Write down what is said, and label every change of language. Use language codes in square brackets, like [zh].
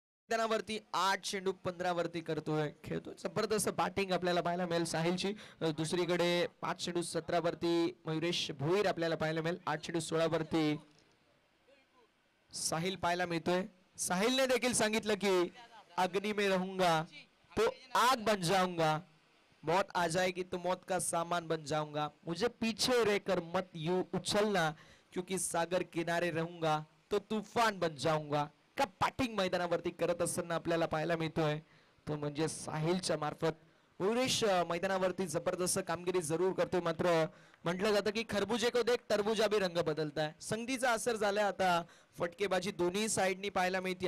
[mr] मैदानावरती 8 चेंडू 15 वरती करतोय, खेळतोय. जबरदस्त बॅटिंग आपल्याला पाहायला मिळेल साहिलची. दुसरीकडे 5 चेंडू 17 वरती मयुरेश भोईर आपल्याला पाहायला मिळेल. 8 चेंडू 16 वरती साहिल पाहायला मिळतोय. साहिलने देखील सांगितलं की [hi] अग्नि में रहूंगा तो आग बन जाऊंगा, मौत आ जाएगी तो मौत का सामान बन जाऊंगा, मुझे पीछे रहकर मत यू उछलना क्योंकि सागर किनारे रहूंगा तो तूफान बन जाऊंगा. [mr] का बॅटिंग मैदानावरती करत असताना आपल्याला पाहायला मिळतोय तो म्हणजे साहिलच्या मार्फत. मयुरेश मैदानावरती जबरदस्त कामगिरी जरूर करतोय, मात्र म्हटलं जातं की [hi] खरबुजे को देख तरबुजा भी रंग बदलताय. [mr] संधीचा असर झालाय आता. फटकेबाजी दोन्ही साइडनी पाहायला मिळते.